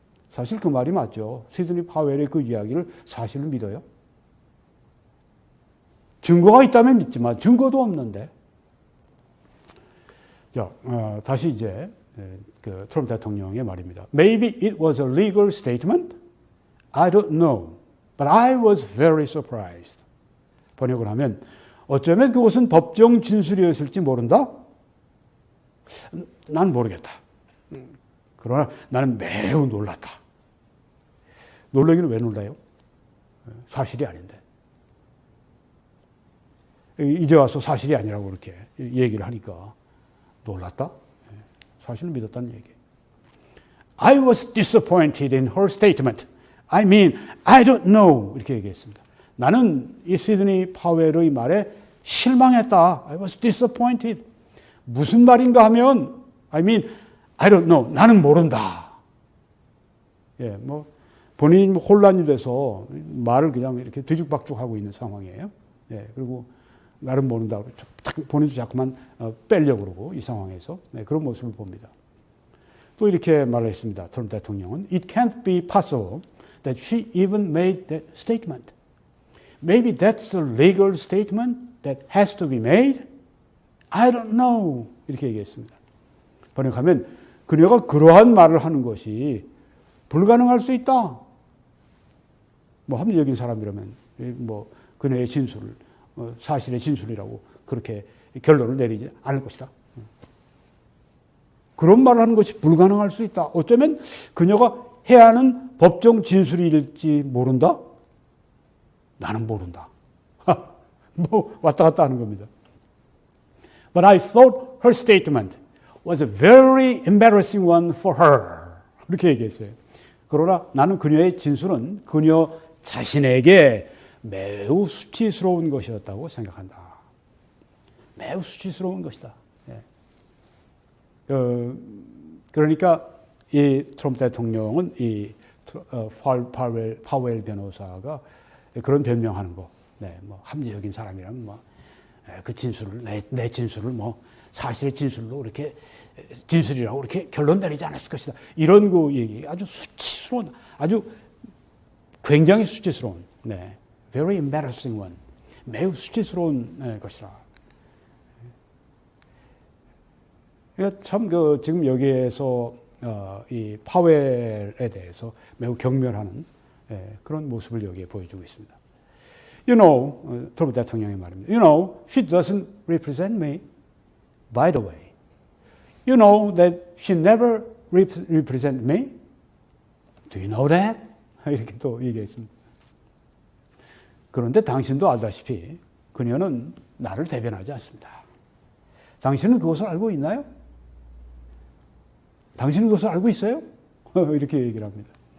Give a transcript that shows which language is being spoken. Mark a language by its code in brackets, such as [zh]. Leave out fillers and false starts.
[ko] 사실 그 말이 맞죠. 시드니 파웰의 그 이야기를 사실을 믿어요? 증거가 있다면 믿지만 증거도 없는데. 자, 다시 이제 그 트럼프 대통령의 말입니다. [en] Maybe it was a legal statement. I don't know. But I was very surprised. [ko] 번역을 하면 어쩌면 그것은 법정 진술이었을지 모른다. 난 모르겠다. 그러나 나는 매우 놀랐다. 놀라기는 왜 놀라요? 사실이 아닌데. 이제 와서 사실이 아니라고 그렇게 얘기를 하니까 놀랐다? 사실을 믿었다는 얘기예요. [en] I was disappointed in her statement. I mean, I don't know. [ko] 이렇게 얘기했습니다. 나는 이 시드니 파웰의 말에 실망했다. [en] I was disappointed. [ko] 무슨 말인가 하면 [en] I don't know. [ko] 나는 모른다. 예, 뭐 본인이 혼란이 돼서 말을 그냥 이렇게 뒤죽박죽하고 있는 상황이에요. 예, 그리고 나는 모른다. 본인도 자꾸만 빼려고 그러고 이 상황에서 그런 모습을 봅니다. 또 이렇게 말을 했습니다. 트럼프 대통령은 [en] It can't be possible that she even made that statement. Maybe that's a legal statement that has to be made. I don't know. [ko] 이렇게 얘기했습니다. 번역하면 그녀가 그러한 말을 하는 것이 불가능할 수 있다. 뭐 합리적인 사람이라면 뭐 그녀의 진술을 사실의 진술이라고 그렇게 결론을 내리지 않을 것이다. 그런 말을 하는 것이 불가능할 수 있다. 어쩌면 그녀가 해야 하는 법정 진술일지 모른다? 나는 모른다. 뭐 왔다 갔다 하는 겁니다. [en] But I thought her statement was a very embarrassing one for her. [ko] 이렇게 얘기했어요. 그러나 나는 그녀의 진술은 그녀 자신에게 매우 수치스러운 것이었다고 생각한다. 매우 수치스러운 것이다. 예. 그러니까 이 트럼프 대통령은 이 파웰 변호사가 그런 변명하는 거, 네, 뭐 합리적인 사람이라면 뭐 그 진술을 내 진술을 뭐 사실의 진술로 이렇게 진술이라고 이렇게 결론 내리지 않았을 것이다. 이런 그 얘기 아주 수치스러운, 아주 굉장히 수치스러운, 네, [en] very embarrassing one, [ko] 매우 수치스러운 것이라. 참 그 지금 여기에서 이 파웰에 대해서 매우 경멸하는 그런 모습을 여기에 보여주고 있습니다. [en] You know, [ko] 트럼프 대통령의 말입니다. [en] You know, she doesn't represent me. By the way, you know that she never represent me. Do you know that? [ko] 이렇게 또 얘기했습니다. 그런데 당신도 알다시피 그녀는 나를 대변하지 않습니다. 당신은 그것을 알고 있나요? 당신은 그것을 알고 있어요? 이렇게 얘기를 합니다.